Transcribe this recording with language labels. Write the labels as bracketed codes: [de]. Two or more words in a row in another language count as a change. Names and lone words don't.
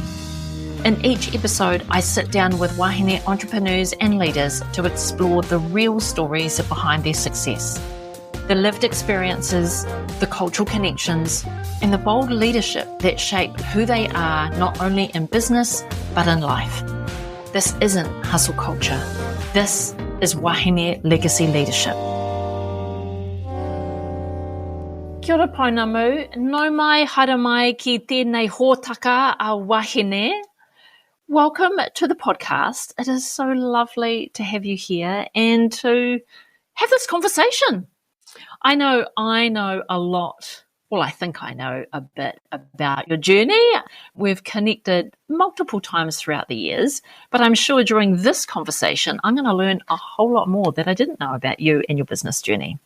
[en] In each episode, I sit down with wahine entrepreneurs and leaders to explore the real stories behind their success, the lived experiences, the cultural connections, and the bold leadership that shape who they are not only in business, but in life. This isn't hustle culture. This is wahine legacy leadership. [mi] Kia ora Pounamu, nau mai haere mai ki tēnei hōtaka a wahine. [en] Welcome to the podcast. It is so lovely to have you here and to have this conversation. I know a lot. Well, I think I know a bit about your journey. We've connected multiple times throughout the years, but I'm sure during this conversation, I'm going to learn a whole lot more that I didn't know about you and your business journey.